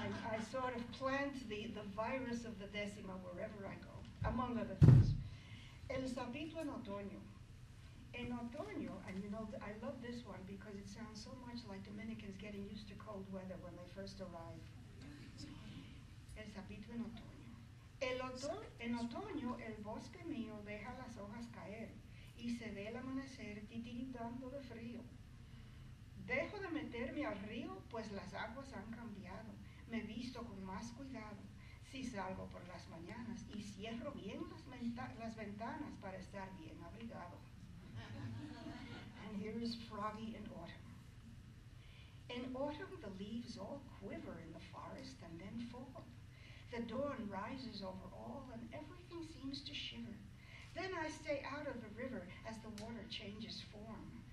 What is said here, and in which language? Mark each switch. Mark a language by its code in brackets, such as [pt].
[en] I sort of plant the virus of the decima wherever I go, among other things. [es] El sapito en otoño. En otoño, [en] and you know, I love this one because it sounds so much like Dominicans getting used to cold weather when they first arrive. [es] El sapito en otoño. En otoño el bosque mío deja las hojas caer y se ve el amanecer titiritando de frío. Dejo de meterme al río, pues las aguas han cambiado. Me visto con más cuidado si salgo por las mañanas y cierro bien las ventanas para estar bien abrigado. [en] And here is Froggy in autumn. In autumn the leaves all quiver in the forest and then fall. The dawn rises over all and everything seems to shiver. Then I stay out of the river as the water changes form.